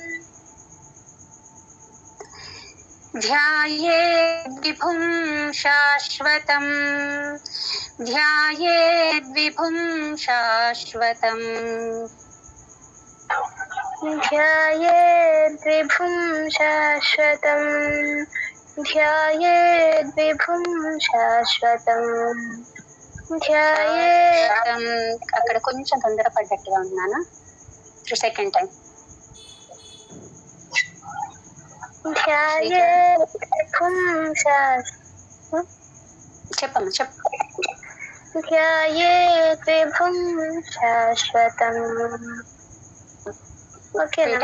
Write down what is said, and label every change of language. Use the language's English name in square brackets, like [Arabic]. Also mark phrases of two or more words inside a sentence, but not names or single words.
[Sanskrit] ध्यायेद्विभुं शाश्वतम् ध्यायेद्विभुं शाश्वतम् ध्यायेद्विभुं शाश्वतम् ध्यायेद्विभुं शाश्वतम् ध्याయేత్ [Telugu] అక్కడ కొంచెం తొందరపడ్డట్టుగా ఉన్నానా [English] second time [Sanskrit] ध्यायेद्विभुं [Telugu] చెప్పమ్మా చెప్పు [Sanskrit] ध्यायेद्विभुं शाश्वतं ఓకేనా